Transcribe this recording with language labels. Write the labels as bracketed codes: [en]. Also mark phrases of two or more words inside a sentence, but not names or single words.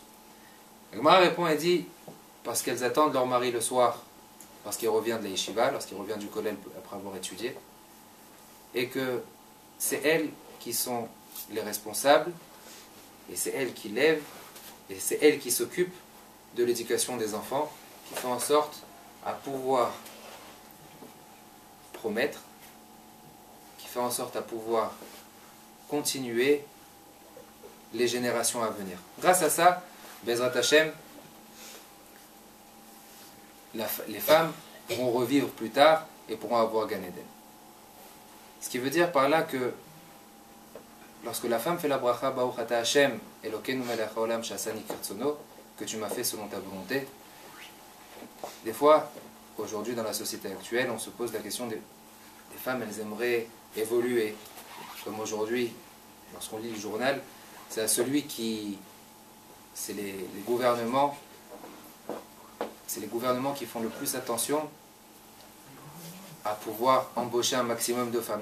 [fr] La Gemara répond et dit, parce qu'elles attendent leur mari le soir, parce qu'il revient de la yeshiva, lorsqu'il revient du kollel après avoir étudié, et que c'est elles qui sont les responsables, et c'est elles qui lèvent, et c'est elles qui s'occupent de l'éducation des enfants, qui font en sorte à pouvoir promettre, qui fait en sorte à pouvoir continuer les générations à venir. Grâce à ça, [he] בעזרת השם, [fr] les femmes pourront revivre plus tard et pourront avoir [he] גן עדן. [fr] Ce qui veut dire par là que lorsque la femme fait la bracha [he] ברוך אתה ה' אלוקינו מלך העולם שעשני כרצונו, [fr] que tu m'as fait selon ta volonté, des fois, aujourd'hui dans la société actuelle, on se pose la question des femmes, elles aimeraient évoluer. Comme aujourd'hui, lorsqu'on lit le journal, c'est à celui qui... C'est les gouvernements qui font le plus attention à pouvoir embaucher un maximum de femmes.